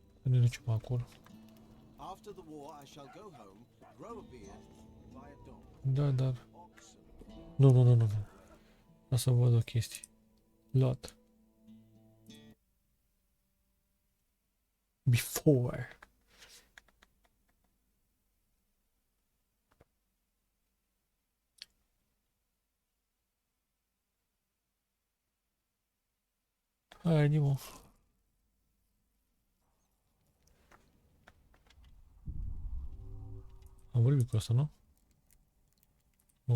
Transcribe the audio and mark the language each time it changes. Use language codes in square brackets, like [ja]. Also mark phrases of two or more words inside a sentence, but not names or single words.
[ro] Ne ducem acolo. [en] After the war, I shall go home, grow a beard, buy a dog. [ro] Da, dar... Nu. O să văd o chestie. [en] Lot. Before. [ro] Hai, Nimo. Am vorbit cu asta, nu? Bun.